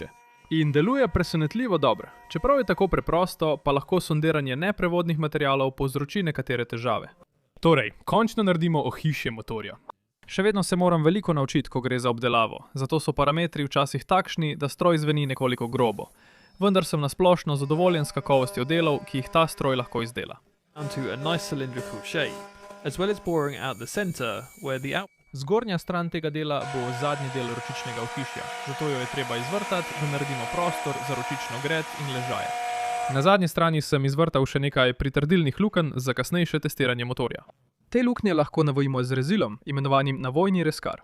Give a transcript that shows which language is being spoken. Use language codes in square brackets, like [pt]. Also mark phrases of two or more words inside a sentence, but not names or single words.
[sl] In deluje presenetljivo dobro. Čeprav je tako preprosto, pa lahko sondiranje neprevodnih materialov povzroči nekatere težave. Torej, končno naredimo ohišje motorja. Še vedno se moram veliko naučiti, ko gre za obdelavo, zato so parametri včasih takšni, da stroj zveni nekoliko grobo. Vendar sem na splošno zadovoljen s kakovostjo delov, ki jih ta stroj lahko izdela. [en] Down to a nice cylindrical shape, as well as boring out the center, where the [sl] Zgornja stran tega dela bo zadnji del ročičnega ohišja, zato jo je treba izvrtati, da naredimo prostor za ročično gred in ležaje. Na zadnji strani sem izvrtal še nekaj pritrdilnih lukenj za kasnejše testiranje motorja. Te luknje lahko navojimo z rezilom, imenovanim navojni reskar.